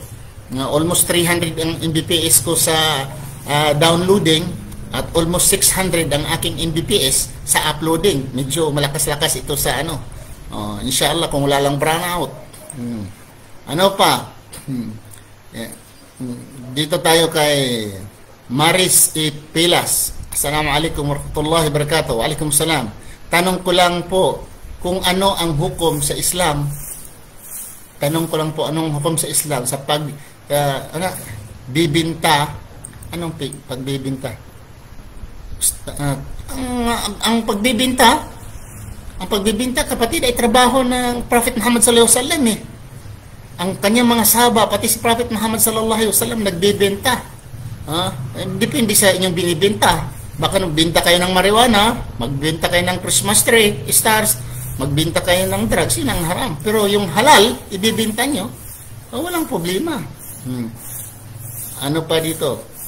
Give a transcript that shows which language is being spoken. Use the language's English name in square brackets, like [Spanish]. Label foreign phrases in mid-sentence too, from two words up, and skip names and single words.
[Filipino] Almost 300 ang MBPS ko sa downloading at almost 600 ang aking MBPS sa uploading. Medyo malakas-lakas ito sa inshallah kung wala lang brownout. Ano pa? Dito tayo kay Maris E. Pilas. [Arabic] السلام عليكم ورحمة الله وبركاته. وعليكم السلام. [Filipino] Tanong ko lang po, kung ano ang hukom sa Islam. Tanong ko lang po, anong hukom sa Islam sa bibinta, anong pagbibinta? Ang pagbibinta, kapatid, ay trabaho ng Prophet Muhammad [Arabic] صلى الله عليه وسلم [Filipino] Ang kanyang mga sahaba, pati si Prophet Muhammad [Arabic] صلى الله عليه وسلم [Filipino] nagbibenta. Depende sa inyong binibenta. Baka nagbenta kayo ng marijuana, magbenta kayo ng [English] Christmas tree, [Filipino] stars, magbenta kayo ng drugs, yun ang haram. Pero yung halal, ibibenta nyo, walang problema. Ano pa dito?